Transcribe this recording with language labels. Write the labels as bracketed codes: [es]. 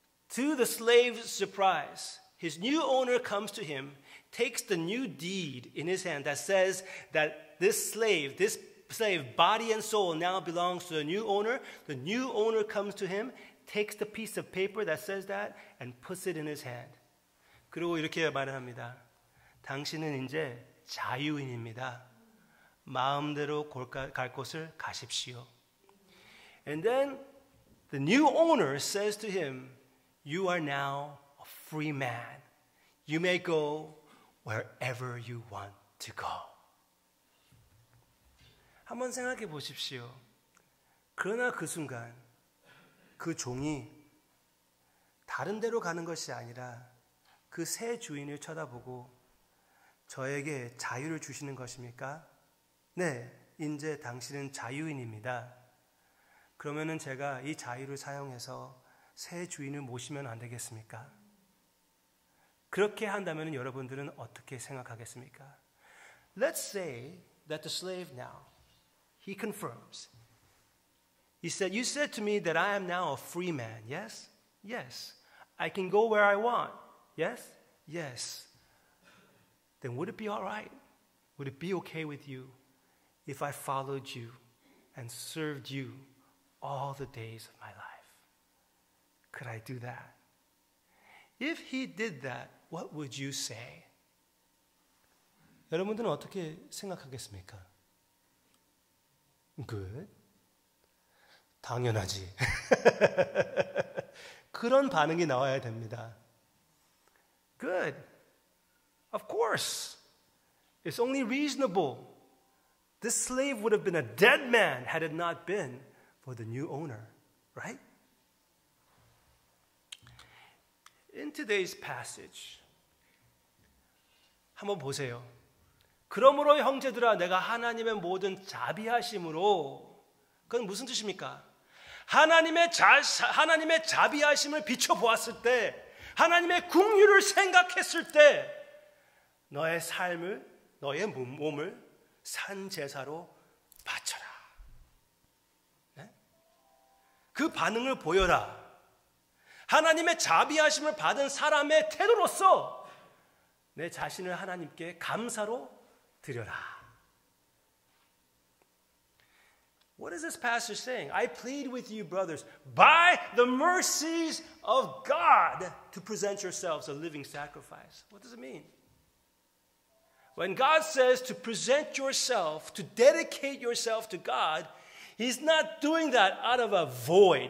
[en] To the slave's surprise, his new owner comes to him, takes the new deed in his hand that says that this slave, body and soul now belongs to the new owner. The new owner comes to him, takes the piece of paper that says that and puts it in his hand. [ko] 그리고 이렇게 말을 합니다. 당신은 이제 자유인입니다. 마음대로 갈 곳을 가십시오. [en] And then the new owner says to him, you are now a free man. You may go wherever you want to go. [ko] 한번 생각해 보십시오. 그러나 그 순간 그 종이 다른 데로 가는 것이 아니라 그 새 주인을 쳐다보고 저에게 자유를 주시는 것입니까? 네, 이제 당신은 자유인입니다. 그러면은 제가 이 자유를 사용해서 새 주인을 모시면 안 되겠습니까? 그렇게 한다면 여러분들은 어떻게 생각하겠습니까? [en] Let's say that the slave now, he confirms. He said, you said to me that I am now a free man, yes? Yes. I can go where I want, yes? Yes. Then would it be all right? Would it be okay with you if I followed you and served you all the days of my life? Could I do that? If he did that, what would you say? [ko] 여러분들은 어떻게 생각하겠습니까? Good. 당연하지. 그런 반응이 나와야 됩니다. [en] Good. Of course. It's only reasonable. This slave would have been a dead man had it not been for the new owner, right? In today's passage, [ko] 한번 보세요. 그러므로 형제들아 내가 하나님의 모든 자비하심으로, 그건 무슨 뜻입니까? 하나님의 자비하심을 비춰보았을 때, 하나님의 긍휼을 생각했을 때 너의 삶을, 너의 몸을 산 제사로 바쳐라. 네? 그 반응을 보여라. 하나님의 자비하심을 받은 사람의 태도로서 내 자신을 하나님께 감사로 드려라. [en] What is this passage saying? I plead with you, brothers, by the mercies of God, to present yourselves a living sacrifice. What does it mean? When God says to present yourself, to dedicate yourself to God, He's not doing that out of a void.